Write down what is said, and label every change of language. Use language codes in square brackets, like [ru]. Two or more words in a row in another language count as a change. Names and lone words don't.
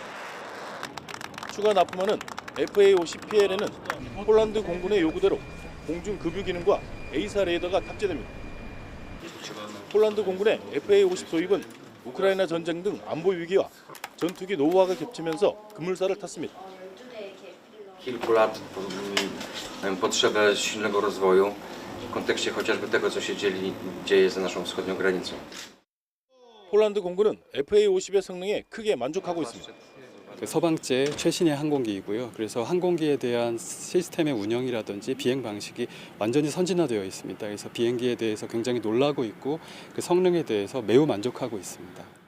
[ko] 추가 납품하는 FA-50PL에는 폴란드 공군의 요구대로 공중 급유 기능과 A사 레이더가 탑재됩니다. 폴란드 공군의 FA-50 도입은 우크라이나 전쟁 등 안보 위기와 전투기 노후화가 겹치면서 급물살을 탔습니다. [pl] Kilku lat potrzebę silnego rozwoju w kontekście chociażby tego, co się dzieje za naszą wschodnią granicą. [ko] 폴란드 공군은 FA-50의 성능에 크게 만족하고 있습니다. 서방제 최신의 항공기이고요. 그래서 항공기에 대한 시스템의 운영이라든지 비행 방식이 완전히 선진화되어 있습니다. 그래서 비행기에 대해서 굉장히 놀라고 있고 그 성능에 대해서 매우 만족하고 있습니다.